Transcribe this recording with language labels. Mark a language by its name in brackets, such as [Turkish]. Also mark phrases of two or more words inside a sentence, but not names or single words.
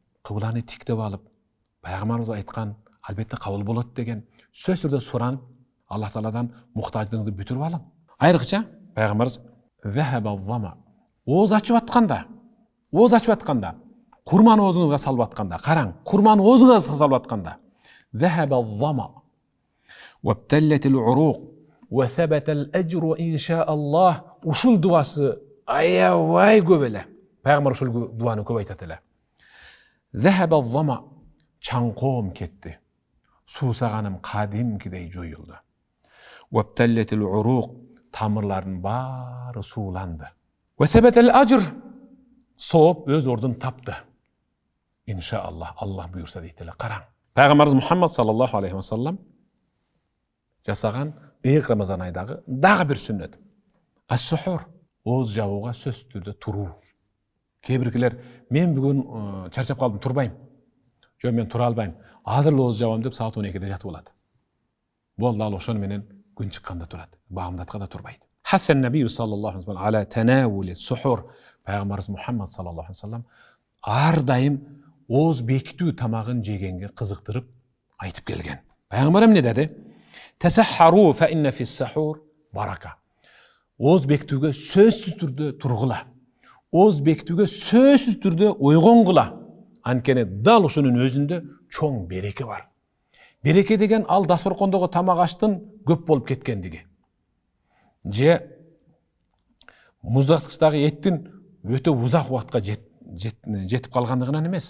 [Kyrgyz] Кыбланы тиктеп алып, пайгамбарыбыз айткан албетте кабыл болот деген сөз түрдө суранып, Аллах Тааладан муктаждыгыңызды бүтүрүп алың. Айрыкча пайгамбарыбыз [Arabic] ذهب الظمأ. [Kyrgyz] Оз ачып атканда, курманы оозуңузга салып атканда, караң, курманы оозуңузга салып атканда, [Arabic] ذهب الظمأ. وابتلت العروق، وثبت الأجر إن شاء الله, [Kyrgyz] ушул дуасы аябай көп эле. Пайгамбар ушул дуаны көп айтат эле. [Arabic] ذهب الظمأ, [Kyrgyz] чаңкоом кетти. Суусаганым кадимкидей жоюлду. [Arabic] وابتلت العروق, [Kyrgyz] тамырлардын баары сууланды. [Arabic] وثبت الأجر, [Kyrgyz] сооп өз ордун тапты. Иншааллах, Аллах буйрса дейт эле. Караң. Пайгамбарыбыз Мухаммад [Arabic] صلى الله عليه وسلم [Kyrgyz] жасаган ыйык Рамазан айдагы дагы бир сүннөт. Ас-сухур, ооз жабууга сөзсүз түрдө туруу. Кээ биркилер мен бүгүн чарчап калдым, турбайм. Жок, мен тура албайм. Азыр ооз жабам деп саат 12-де жатып алат. Болду, ал ошону менен күн чыкканда турат. Багымдатканда турбайт. [Arabic] حسن النبي صلى الله عليه وسلم على تناول السحور. [Kyrgyz] Пайгамбарыбыз Мухаммад [Arabic] صلى الله عليه وسلم [Kyrgyz] ар дайым ооз бекитүү тамагын жегенге кызыктырып айтып келген. Пайгамбар эмне деди? [Arabic] تسحروا فإن في السحور بركة. [Kyrgyz] Ооз бекитүүгө сөзсүз түрдө тургула. Ооз бекитүүгө сөзсүз түрдө ойгонгула. Анткени дал ушунун өзүндө чоң береке бар. Береке деген ал дасторкондогу тамак аштын көп болуп кеткендиги. Же муздатгычтагы эттин өтө узак убакытка жетип калгандыгынан эмес.